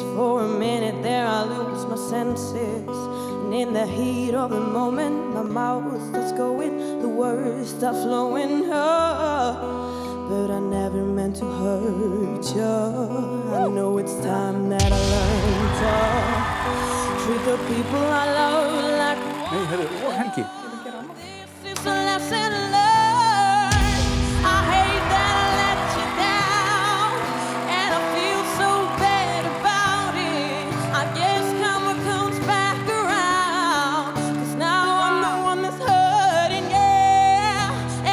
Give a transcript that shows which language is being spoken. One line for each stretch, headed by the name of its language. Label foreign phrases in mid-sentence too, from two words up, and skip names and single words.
English: For a minute there I lose my senses. And in the heat of the moment, my mouth starts going, the words start flowing. But I never meant to hurt you. I know it's time that I learn to treat the people I love like.
Icelandic: Nei, heyrðu, og Helgi.
English: This is a lesson learned. I hate that I let you down, and I feel so bad about it. I guess karma comes back around, 'cause now I'm the one that's hurting, yeah.